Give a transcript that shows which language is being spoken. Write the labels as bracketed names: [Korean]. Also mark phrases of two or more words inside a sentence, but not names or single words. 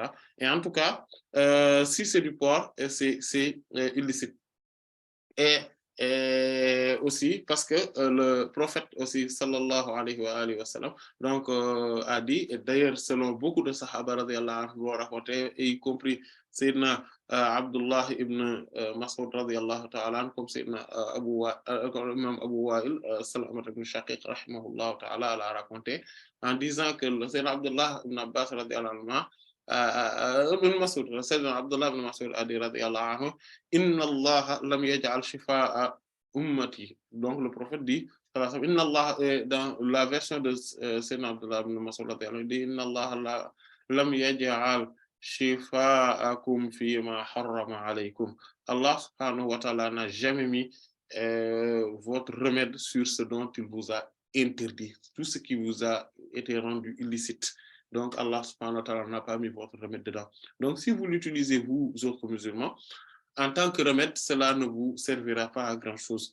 [French] Et en tout cas, si c'est du porc, c'est illicite. Et aussi parce que le prophète aussi, [Arabic] صلى الله عليه وسلم, [French] donc a dit, et d'ailleurs selon beaucoup de sahaba [Arabic] رضي الله عنه [French] l'ont rapporté, y compris Sayyidina Abdullah ibn Mas'ud [Arabic] رضي الله تعالى عنه, [French] comme Sayyidina Imam Abu Wa'il, Salamat ibn Shaqiq [Arabic] رحمه الله تعالى, [French] l'a raconté, en disant que Sayyidina Abdullah ibn Abbas [Arabic] رضي الله عنه, [French] ibn Mas'ud, Sayyidina Abdullah ibn Mas'ud a dit [Arabic] رضي الله عنه, إن الله لم يجعل شفاء أمتي. [French] Donc le prophète dit, [Arabic] إن الله, [French] dans la version de Sayyidina Abdullah ibn Mas'ud, il dit, [Arabic] إن الله لم يجعل شفاءكم فيما حرم عليكم. [French] Allah [Arabic] سبحانه وتعالى [French] n'a jamais mis votre remède sur ce dont il vous a interdit, tout ce qui vous a été rendu illicite. Donc Allah [Arabic] سبحانه وتعالى [French] n'a pas mis votre remède dedans. Donc si vous l'utilisez, vous autres musulmans, en tant que remède, cela ne vous servira pas à grand-chose.